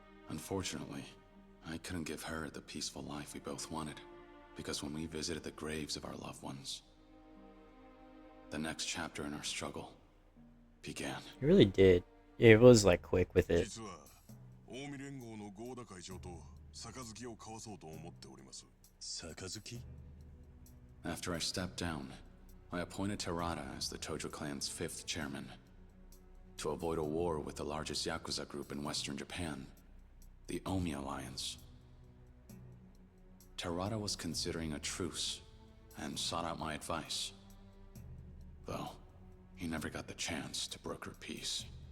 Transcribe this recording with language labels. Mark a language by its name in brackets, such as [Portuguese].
[English] Unfortunately, I couldn't give her the peaceful life we both wanted, because when we visited the graves of our loved ones, the next chapter in our struggle began. It really did. It was like quick with it. [Japanese] 実は近江連合の合田会長と杯を交わそうと思っております。杯? [English] After I stepped down, I appointed Terada as the Tojo clan's 5th chairman to avoid a war with the largest Yakuza group in Western Japan, the Omi Alliance. Terada was considering a truce and sought out my advice, though he never got the chance to broker peace.